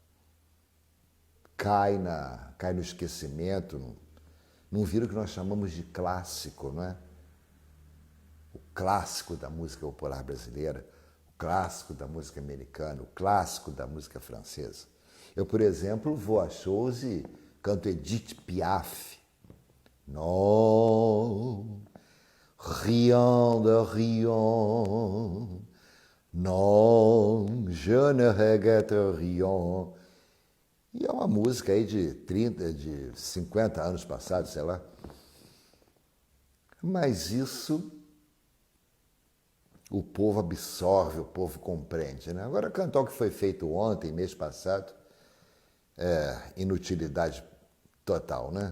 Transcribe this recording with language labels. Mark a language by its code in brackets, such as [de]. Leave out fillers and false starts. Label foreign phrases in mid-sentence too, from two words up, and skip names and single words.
[pt] Cai no esquecimento, não vira o que nós chamamos de clássico, não é? O clássico da música popular brasileira, o clássico da música americana, o clássico da música francesa. Eu, por exemplo, vou a shows e canto Edith Piaf. [fr] Non, rien de rien. Non, je ne regrette rien. [pt] E é uma música aí de 50 anos passados, sei lá. Mas isso o povo absorve, o povo compreende, né? Agora, cantar o que foi feito ontem, mês passado, é inutilidade total, né?